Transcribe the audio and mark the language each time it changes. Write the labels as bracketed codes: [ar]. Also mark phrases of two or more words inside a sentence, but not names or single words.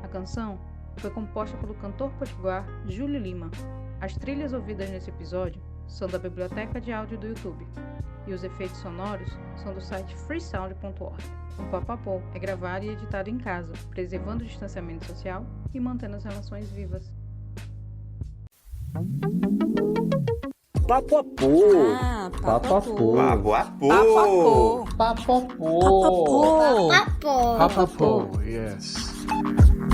[pt] A canção foi composta pelo cantor potiguar Júlio Lima. As trilhas ouvidas nesse episódio são da biblioteca de áudio do YouTube e os efeitos sonoros são do site freesound.org. O Papapô é gravado e editado em casa, preservando o distanciamento social e mantendo as relações vivas. Papapô. Papapô. Papapô. Papapô. Papapô. Papapô. Yes.